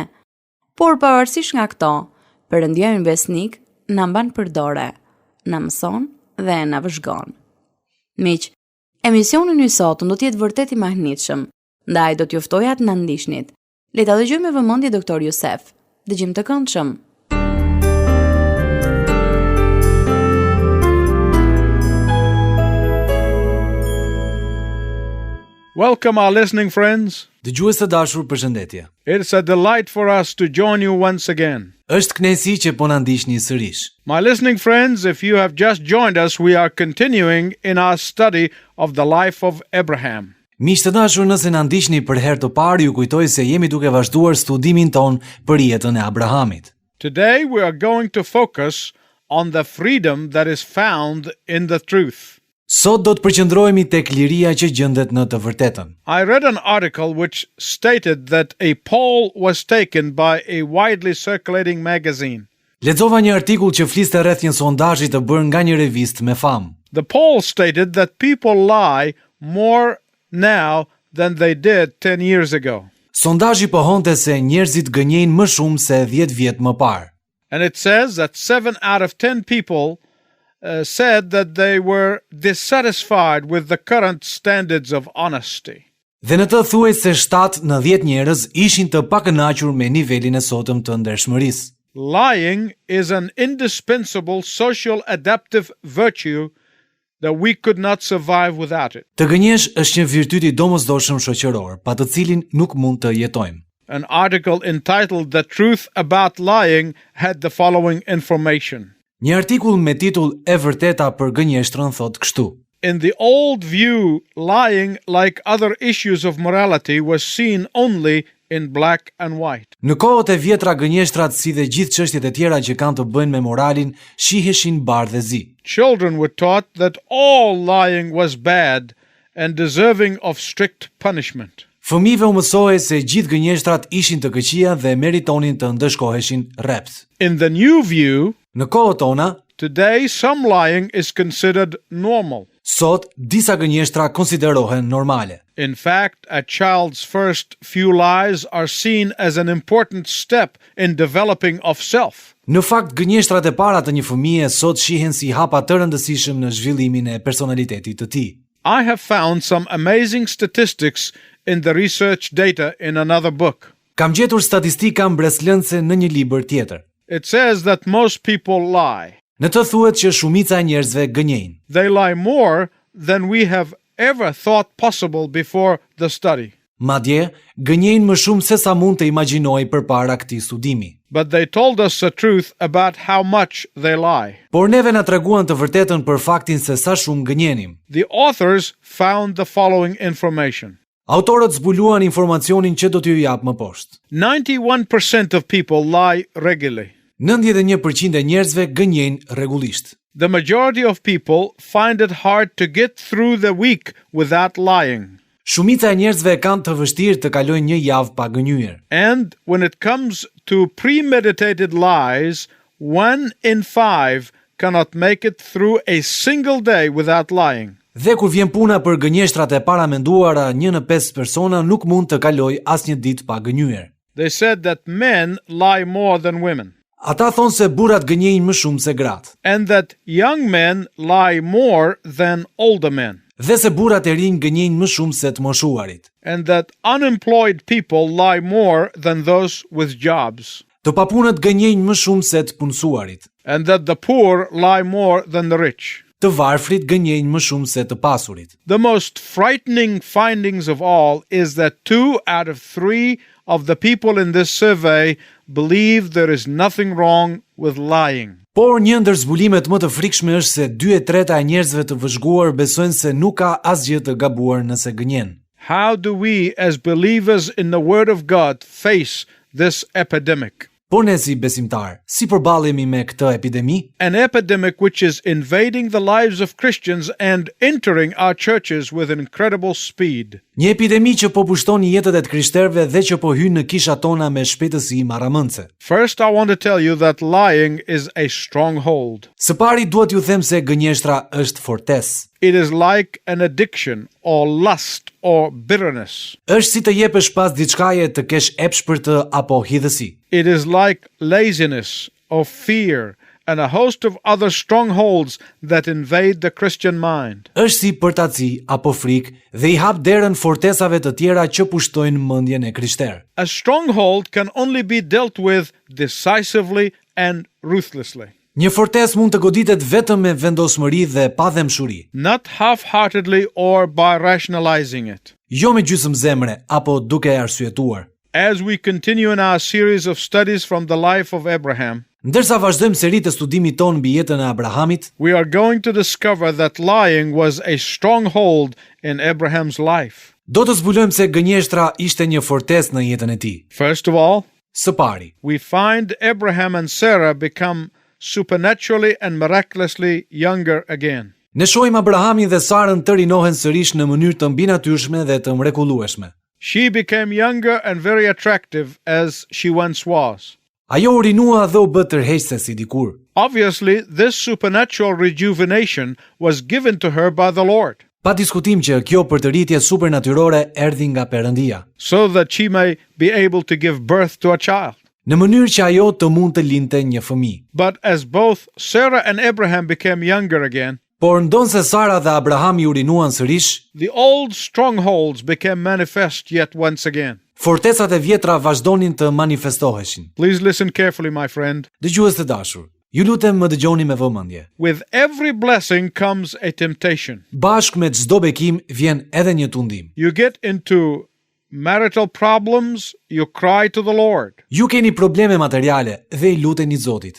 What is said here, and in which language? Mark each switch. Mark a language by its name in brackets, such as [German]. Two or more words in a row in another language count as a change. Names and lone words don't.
[Albanian] Por pavarësisht nga këto, Perëndia ynë besnik na mban për dore, na mëson dhe na vëzhgon. Miq, emisioni i sotëm do të jetë vërtet i mahnitshëm, ndaj do t'ju ftoja të na ndiqnit. Le ta dëgjojmë me vëmendje doktor Youssef. Dëgjim të këndshëm. [English] Welcome our listening friends. [Albanian] Dëgjues të dashur, përshëndetje. [English] It's a delight for us to join you once again. [Albanian] Është kënaqësi që po na ndiqni sërish. [English] My listening friends, if you have just joined us, we are continuing in our study of the life of Abraham. [Albanian] Miq të dashur, nëse na ndiqni për herë të parë, ju kujtoj se jemi duke vazhduar studimin ton për jetën e Abrahamit. [English] Today we are going to focus on the freedom that is found in the truth. [Albanian] Sot do të përqendrohemi tek liria që gjendet në të vërtetën. [English] I read an article which stated that a poll was taken by a widely circulating magazine. [Albanian] Lexova një artikull që fliste rreth një sondazhi të bërë nga një revistë me famë. [English] The poll stated that people lie more now than they did 10 years ago. [Albanian] Sondazhi pohonte se njerëzit gënjejnë më shumë se 10 vjet më parë. [English] And it says that 7 out of 10 people said that they were dissatisfied with the current standards of honesty. [Albanian] Dhe në të thuaj se 7 në 10 njerëz ishin të pakënaqur me nivelin e sotëm të ndershmërisë. [English] Lying is an indispensable social adaptive virtue that we could not survive without it. [Albanian] Të gënjesh është një virtyt i domosdoshëm shoqëror, pa të cilin nuk mund të jetojmë. [English] An article entitled The Truth About Lying had the following information. [Albanian] Një artikull me titull E vërteta për gënjeshtrën thot kështu. [English] In the old view, lying, like other issues of morality, was seen only in black and white. [Albanian] Në kohët e vjetra gënjeshtrat si dhe gjithë çështjet e tjera që kanë të bëjnë me moralin shiheshin bardhë dhe zi. [English] Children were taught that all lying was bad and deserving of strict punishment. [Albanian] Fëmijëve u mësohej se gjithë gënjeshtrat ishin të këqija dhe meritonin të ndëshkoheshin rrept. [English] In the new view, [Albanian] në kohët tona, [English] today some lying is considered normal. [Albanian] Sot disa gënjeshtra konsiderohen normale. [English] In fact, a child's first few lies are seen as an important step in developing of self. [Albanian] Në fakt, gënjeshtrat e para të një fëmije sot shihen si hapa të rëndësishëm në zhvillimin e personalitetit të tij. [English] I have found some amazing statistics in the research data in another book. [Albanian] Kam gjetur statistika mbreslëndse në një libër tjetër. [English] It says that most people lie. [Albanian] Në të thuhet që shumica e njerëzve gënjejnë. [English] They lie more than we have ever thought possible before the study. [Albanian] Madje, gënjejnë më shumë se sa mund të imagjinoj përpara këtij studimi. [English] But they told us the truth about how much they lie. [Albanian] Por neve na treguan të vërtetën për faktin se sa shumë gënjenim. [English] The authors found the following information. [Albanian] Autorët zbuluan informacionin që do t'ju jap më poshtë. [English] 91% of people lie regularly. [Albanian] 91% e njerëzve gënjejnë rregullisht. [English] The majority of people find it hard to get through the week without lying. [Albanian] Shumica e njerëzve kanë të vështirë të kalojnë një javë pa gënjyer. [English] And when it comes to premeditated lies, 1 in 5 cannot make it through a single day without lying. [Albanian] Dhe kur vjen puna për gënjeshtrat e paramenduara, 1 në 5 persona nuk mund të kalojë asnjë ditë pa gënjyer. [English] They said that men lie more than women. [Albanian] Ata thonë se burrat gënjejnë më shumë se gratë. [English] And that young men lie more than older men. [Albanian] Dhe se burrat e rinj gënjejnë më shumë se të moshuarit. [English] And that unemployed people lie more than those with jobs. [Albanian] Të papunët gënjejnë më shumë se të punësuarit. [English] And that the poor lie more than the rich. [Albanian] Të varfrit gënjejnë më shumë se të pasurit. [English] The most frightening findings of all is that 2 out of 3 of the people in this survey believe there is nothing wrong with lying. [Albanian] Por një ndër zbulimet më të frikshme është se 2/3 e njerëzve të vëzhguar besojnë se nuk ka asgjë të gabuar nëse gënjen. [English] How do we as believers in the Word of God face this epidemic? [Albanian] Por ne si besimtar, si përballemi me këtë epidemi? [English] An epidemic which is invading the lives of Christians and entering our churches with incredible speed. [Albanian] Një epidemi që po pushton jetët e të krishterëve dhe që po hyn në kishat tona me shpejtësi marramëndse. [English] First, I want to tell you that lying is a stronghold. [Albanian] Së pari duhet ju them se gënjeshtra është fortesë. [English] It is like an addiction or lust or bitterness. [Albanian] Është si të jepesh pas diçkaje të kesh epsh për të apo hidhësi. [English] It is like laziness or fear and a host of other strongholds that invade the Christian mind. [Albanian] Është si përtaci apo frikë dhe i hap derën fortesave të tjera që pushtojnë mendjen e krishterë. [English] A stronghold can only be dealt with decisively and ruthlessly. [Albanian] Një fortesë mund të goditet vetëm me vendosmëri dhe pa dëmshuri. [English] Not half-heartedly or by rationalizing it. [Albanian] Jo me gjysmë zemre apo duke arsyetuar. [English] As we continue in our series of studies from the life of Abraham, [Albanian] Ndërsa vazhdojmë seritë e studimit ton mbi jetën e Abrahamit, [English] we are going to discover that lying was a stronghold in Abraham's life. [Albanian] do të zbulojmë se gënjeshtra ishte një fortesë në jetën e tij. [English] First of all, [Albanian] Së pari, [English] we find Abraham and Sarah become supernaturally and miraculously younger again. [Albanian] ne shohim Abrahamin dhe Sarën të rinohen sërish në mënyrë të mbinatyrshme dhe të mrekullueshme. [English] She became younger and very attractive as she once was. [Albanian] Ajo u rinua dhe u bë tërheqëse si dikur. [English] Obviously, this supernatural rejuvenation was given to her by the Lord, [Albanian] Pa diskutim që kjo përtëritje supernatyrore erdhi nga Perëndia, [English] so that she may be able to give birth to a child. [Albanian] në mënyrë që ajo të mund të lindte një fëmijë. [English] But as both Sarah and Abraham became younger again, [Albanian] Por ndonse Sara dhe Abrahami u rinuan sërish, [English] the old strongholds became manifest yet once again. [Albanian] fortesat e vjetra vazhdonin të manifestoheshin. [English] Please listen carefully, my friend. [Albanian] Dëgjues të dashur, ju lutem më dëgjoni me vëmendje. [English] With every blessing comes a temptation. [Albanian] Bashk me çdo bekim vjen edhe një tundim. [English] You get into marital problems, you cry to the Lord. [Albanian] Ju keni probleme materiale dhe i luteni Zotit.